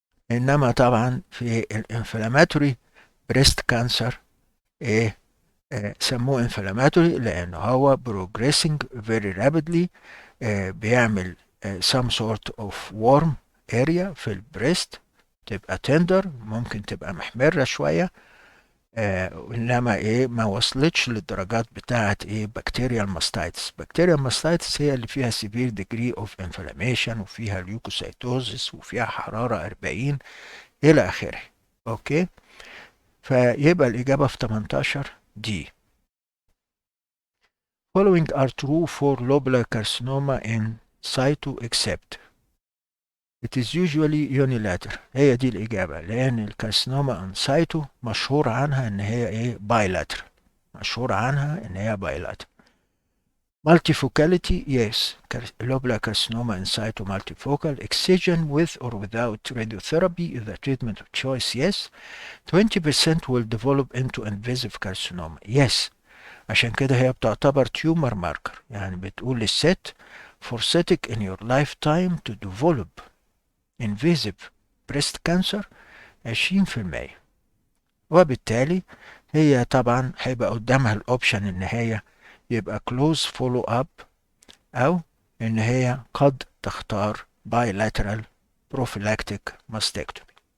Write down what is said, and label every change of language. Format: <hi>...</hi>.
<ar>انما طبعا في الانفلاماتوري بريست كانسر سموه انفلاماتوري لان هو</ar> <en>progressing very rapidly،</en> <ar>بيعمل</ar> <en>some sort of warm area</en> <ar>في البريست، تبقى تندر، ممكن تبقى محمرة شوية، انما ما وصلتش للدرجات بتاعه بكتيريال ماستايتس. بكتيريال ماستايتس هي اللي فيها</ar> <en>severe degree of inflammation</en> <ar>وفيها ليوكوسيتوزس وفيها حرارة 40 الى اخره. اوكي، فيبقى الاجابة في 18 دي.</ar> <en>Following are true for lobular carcinoma in situ except it is usually unilateral.</en> <ar>هي دي الإجابة، لأن الكارسينوما ان سايتو مشهور عنها إن هي بايلاترال، مشهور عنها إن هي بايلاترال.</ar> <en>Multifocality, yes. Lobular carcinoma in situ multifocal. Excision with or without radiotherapy is the treatment of choice, yes. 20% will develop into invasive carcinoma, yes.</en> <ar>عشان كده هي بتعتبر</ar> <en>tumor marker،</en> <ar>يعني بتقول للست</ar> <en>forsetic in your lifetime to develop invasive breast cancer 20%.</en> <ar>وبالتالي هي طبعا هيبقى قدامها الاوبشن ان هي يبقى</ar> <en>close follow up</en> <ar>او ان هي قد تختار</ar> <en>bilateral prophylactic mastectomy.</en>